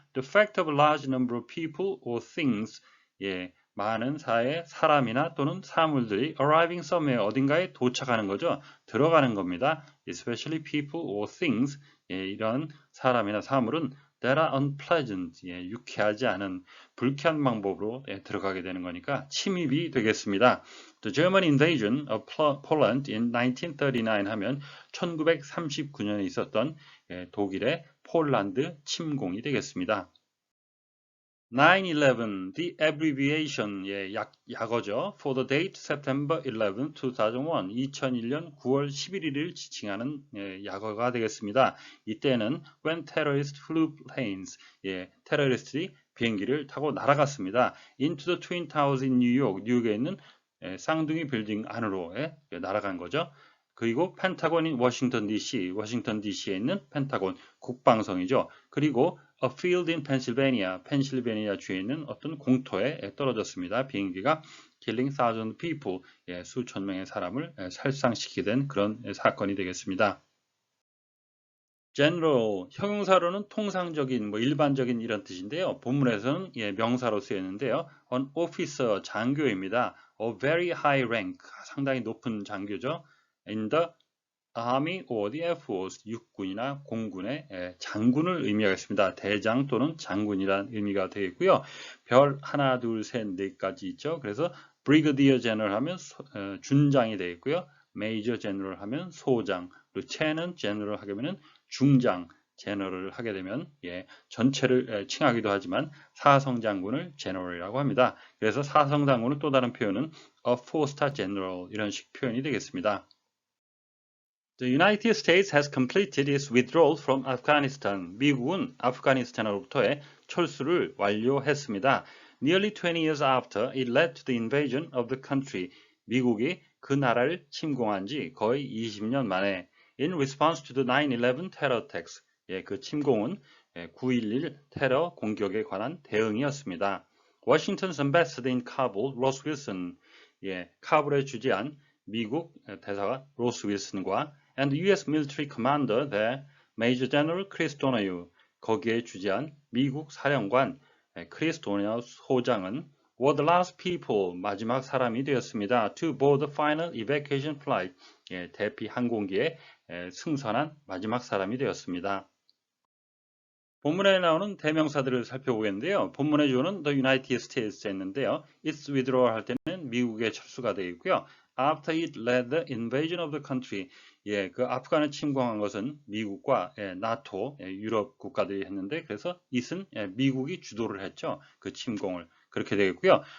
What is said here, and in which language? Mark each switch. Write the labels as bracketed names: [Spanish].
[English] The fact of a large number of people or things, [Korean] 많은 사회 사람이나 또는 사물들이 [English] arriving somewhere, [Korean] 어딘가에 도착하는 거죠. 들어가는 겁니다. [English] Especially people or things, [Korean] 이런 사람이나 사물은 [English] that are unpleasant, [Korean] 유쾌하지 않은 불쾌한 방법으로 들어가게 되는 거니까 침입이 되겠습니다. [English] The German invasion of Poland in 1939 [Korean] 하면 1939년에 있었던 독일의 폴란드 침공이 되겠습니다. [English] 9/11, the abbreviation, [Korean] 약어죠. [English] For the date September 11, 2001, [Korean] 2001년 9월 11일을 지칭하는 약어가 되겠습니다. 이때는 [English] when terrorists flew planes, [Korean] 테러리스트들이 비행기를 타고 날아갔습니다. [English] Into the Twin Towers in New York, [Korean] 뉴욕에 있는 쌍둥이 빌딩 안으로 날아간 거죠. 그리고 펜타곤인 워싱턴 DC, 워싱턴 DC에 있는 펜타곤 국방성이죠. 그리고 [English] a field in Pennsylvania, [Korean] 펜실베니아 주에 있는 어떤 공터에 떨어졌습니다. 비행기가 [English] killing thousand people, [Korean] 수천 명의 사람을 살상시키게 된 그런 사건이 되겠습니다. general, 형용사로는 통상적인, 일반적인 이런 뜻인데요. 본문에서는 명사로 쓰였는데요. [English] an officer, [Korean] 장교입니다. [English] a very high rank, [Korean] 상당히 높은 장교죠. [English] in the Army or the Air Force, [Korean] 육군이나 공군의 장군을 의미하겠습니다. 대장 또는 장군이라는 의미가 되겠고요. 별 하나, 둘, 셋, 넷까지 있죠. 그래서 Brigadier General 하면 준장이 되겠고요. Major General 하면 소장, Lieutenant General 하게 되면 중장, 제너럴을 하게 되면 전체를 칭하기도 하지만 사성 장군을 제너럴이라고 합니다. 그래서 사성 장군은 또 다른 표현은 a four-star general 이런 식 표현이 되겠습니다. [English] The United States has completed its withdrawal from Afghanistan. [Korean] 미국은 아프가니스탄으로부터의 철수를 완료했습니다. [English] Nearly 20 years after it led to the invasion of the country. [Korean] 미국이 그 나라를 침공한 지 거의 20년 만에 [English] in response to the 9/11 terror attacks. [Korean] 그 침공은 9.11 테러 공격에 관한 대응이었습니다. [English] Washington's ambassador in Kabul, Ross Wilson. [Korean] 카불에 주재한 미국 대사가 로스 윌슨과 and U.S. [English] military commander there, Major General Chris Donoghue, [Korean] 거기에 주재한 미국 사령관 크리스 도너휴 소장은 [English] were the last people, [Korean] 마지막 사람이 되었습니다. [English] to board the final evacuation flight, [Korean] 대피 항공기에 승선한 마지막 사람이 되었습니다. 본문에 나오는 대명사들을 살펴보겠는데요. 본문의 주어는 the United States였는데요. its withdrawal 할 때는 미국의 철수가 되어 있고요. [English] After it led the invasion of the country, [Korean] 그 아프간을 침공한 것은 미국과 나토, 유럽 국가들이 했는데 그래서 it은 미국이 주도를 했죠. 그 침공을. 그렇게 되겠고요.